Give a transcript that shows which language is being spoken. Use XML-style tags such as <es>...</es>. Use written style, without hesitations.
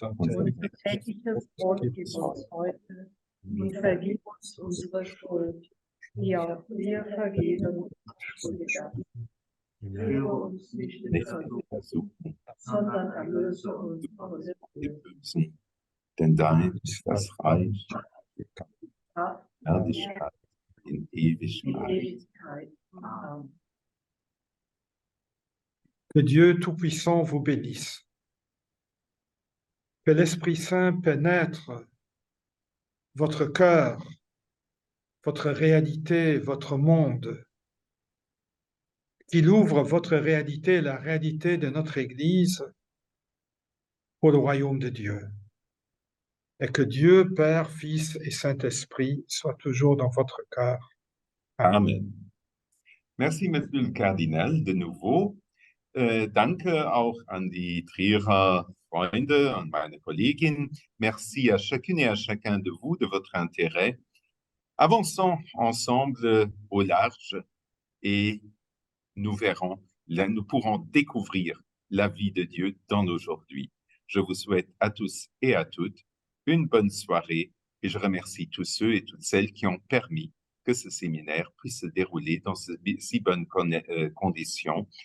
<de>Unser tägliches Brot gib uns heute und vergib uns unsere Schuld, wie auch wir vergeben Schuldigern. Führe uns nicht in Versuchung, sondern erlöse uns von dem Bösen. Denn dein ist das Reich, Herrlichkeit in Ewigkeit. Amen.</de> <fr>Que Dieu Tout-Puissant vous bénisse. Que l'Esprit Saint pénètre votre cœur, votre réalité, votre monde. Qu'il ouvre votre réalité, la réalité de notre Église, pour le royaume de Dieu. et que Dieu, Père, Fils et Saint-Esprit soient toujours dans votre cœur. Amen. Amen. Merci, Monsieur le Kardinal, de nouveau.</fr> <de>Danke auch an die Trierer Freunde, an meine Kollegin.</de> <fr>Merci à chacune et à chacun de vous de votre intérêt. Avançons ensemble au large et nous verrons, là, nous pourrons découvrir la vie de Dieu dans l'aujourd'hui. Je vous souhaite à tous et à toutes une bonne soirée et je remercie tous ceux et toutes celles qui ont permis que ce séminaire puisse se dérouler dans si bonnes conditions.</fr>